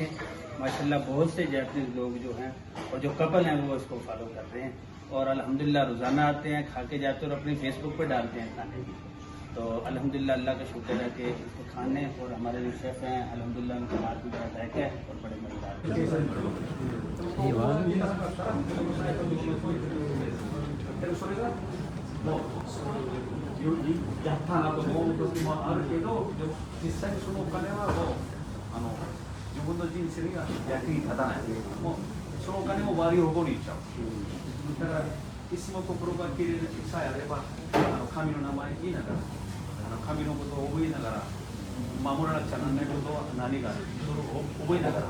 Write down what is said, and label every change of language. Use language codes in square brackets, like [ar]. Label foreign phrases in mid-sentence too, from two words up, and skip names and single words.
[ur] ماشاءاللہ بہت سے جاپنیز لوگ جو ہیں اور جو کپل ہیں وہ اس کو فالو کر رہے ہیں, اور الحمدللہ روزانہ آتے ہیں, کھا کے جاتے ہیں اور اپنی فیس بک پہ ڈالتے ہیں کھانے کی. تو الحمدللہ اللہ کا شکر ہے کہ اس کو کھانے, اور ہمارے جو شیف ہیں الحمدللہ ان کا ہاتھ بھی بڑا ذائقہ ہے اور بڑے مزیدار. [ja] やったなと思う時もあるけど、でも実際にそのお金はもう自分の人生が役に立たない。もうそのお金も悪い方向に行っちゃう。だからいつも心がきれいさえあれば、神の名前言いながら、神のことを覚えながら、守らなくちゃならないことは何がある、それを覚えながら。